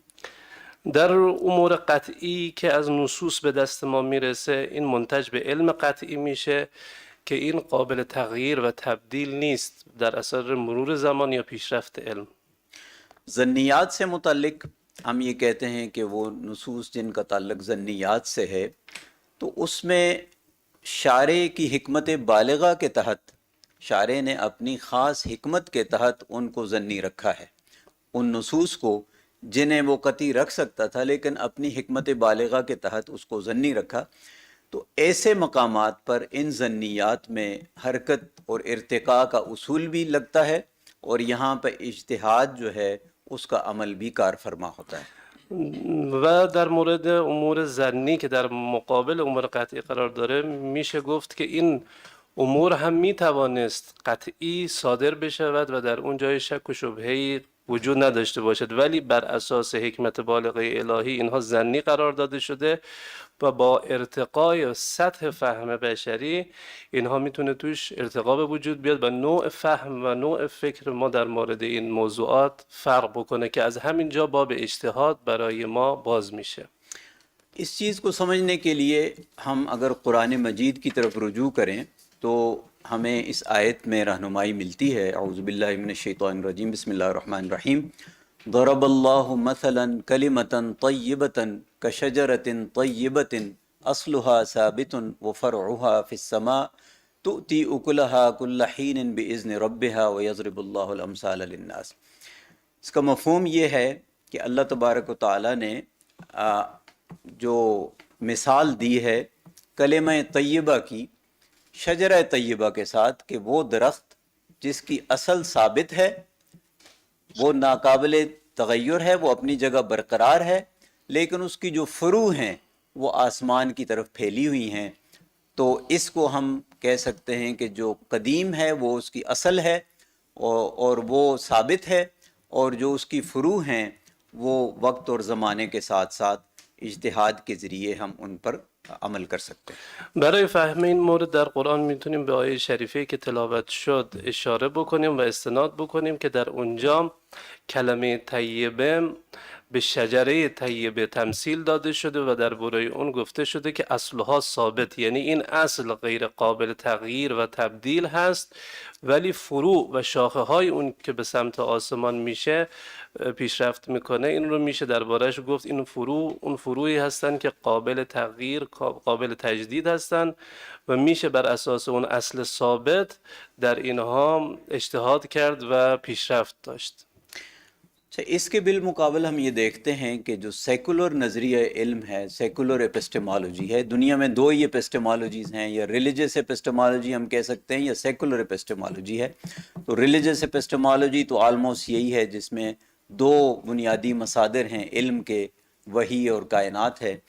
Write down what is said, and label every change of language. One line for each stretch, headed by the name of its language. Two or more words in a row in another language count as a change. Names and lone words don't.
Persian: در امور قطعی که از نصوص به دست ما میرسه این منتج به علم قطعی میشه که این قابل تغییر و تبدیل نیست در اثر مرور زمان یا پیشرفت علم.
Urdu: ظنیات سے متعلق ہم یہ کہتے ہیں کہ وہ نصوص جن کا تعلق ظنیات سے ہے تو اس میں شارع کی حکمت بالغہ کے تحت شارع نے اپنی خاص حکمت کے تحت ان کو ظنی رکھا ہے، ان نصوص کو جنہیں وہ قطعی رکھ سکتا تھا لیکن اپنی حکمت بالغہ کے تحت اس کو ظنی رکھا. تو ایسے مقامات پر ان ظنیات میں حرکت اور ارتقاء کا اصول بھی لگتا ہے، اور یہاں پہ اجتہاد جو ہے اس کا عمل بھی کار فرما ہوتا ہے.
Persian: و در مورد امور ظنی که در مقابل امور قطعی قرار داره میشه گفت که این امور هم میتوانست قطعی صادر بشود و در اون جای شک و شبهه‌ای وجود نداشته باشد، ولی بر اساس حکمت بالغه الهی اینها ظنی قرار داده شده و با ارتقای سطح فهم بشری اینها میتونه توش ارتقا به وجود بیاد و نوع فهم و نوع فکر ما در مورد این موضوعات فرق بکنه که از همین جا باب اجتهاد برای ما باز میشه.
Urdu: اس چیز کو سمجھنے کے لیے ہم اگر قرآن مجید کی طرف رجوع کریں تو ہمیں اس آیت میں رہنمائی ملتی ہے.
Arabic: اعوذ باللہ من الشیطان الرجیم، بسم اللہ الرحمن الرحیم. ضرب اللہ مثلا کلمۃ طیبۃ کشجرۃ طیبۃ اصلها ثابت وفرعها فی السماء تؤتی اکلها کل حین باذن ربها ویضرب اللہ الامثال للناس.
Urdu: اس کا مفہوم یہ ہے کہ اللہ تبارک و تعالیٰ نے جو مثال دی ہے کلمہ طیبہ کی، شجرہ طیبہ کے ساتھ، کہ وہ درخت جس کی اصل ثابت ہے، وہ ناقابل تغیر ہے، وہ اپنی جگہ برقرار ہے، لیکن اس کی جو فروع ہیں وہ آسمان کی طرف پھیلی ہوئی ہیں. تو اس کو ہم کہہ سکتے ہیں کہ جو قدیم ہے وہ اس کی اصل ہے اور وہ ثابت ہے، اور جو اس کی فروع ہیں وہ وقت اور زمانے کے ساتھ ساتھ اجتہاد کے ذریعے ہم ان پر عمل کر سکتے ہیں۔
Persian: برای فهم این مورد در قرآن میتونیم به آیه شریفه که تلاوت شد اشاره بکنیم و استناد بکنیم که در اونجا کلمه طیبه به شجره طیبه تمثیل داده شده و درباره اون گفته شده که
Arabic: اصلها ثابت،
Persian: یعنی این اصل غیر قابل تغییر و تبدیل هست، ولی فروع و شاخه های اون که به سمت آسمان میشه پیشرفت میکنه. این رو میشه دربارهش گفت این فروع اون فروعی هستن که قابل تغییر، قابل تجدید هستن و میشه بر اساس اون اصل ثابت در اینها اجتهاد کرد و پیشرفت داشت.
Urdu: اس کے بالمقابل ہم یہ دیکھتے ہیں کہ جو سیکولر نظریہ علم ہے،
English: secular epistemology
Urdu: ہے، دنیا میں دو ہی ایپسٹیمالوجیز ہیں، یا
English: religious epistemology
Urdu: ہم کہہ سکتے ہیں یا
English: secular epistemology
Urdu: ہے۔ تو
English: religious epistemology
Urdu: تو آلموسٹ یہی ہے جس میں دو بنیادی مصادر ہیں علم کے، وحی اور کائنات ہے۔